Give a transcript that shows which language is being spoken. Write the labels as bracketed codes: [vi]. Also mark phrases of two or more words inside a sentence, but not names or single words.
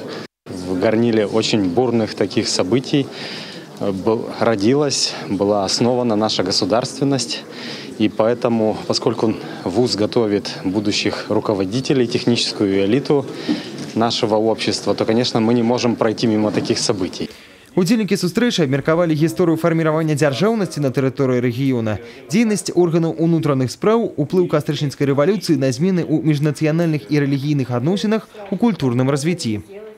[ru] В горниле очень бурных таких событий родилась, была основана наша государственность. И поэтому, поскольку ВУЗ готовит будущих руководителей, техническую элиту нашего общества, то, конечно, мы не можем пройти мимо таких событий. [be] Удзельнікі сустрэчы абмеркавалі гісторыю фарміравання дзяржаўнасці на тэрыторыі рэгіёна, дзейнасць органаў унутраных спраў, уплыў кастрычніцкай рэвалюцыі на змены ў міжнацыянальных і рэлігійных адносінах у культурным развіцці.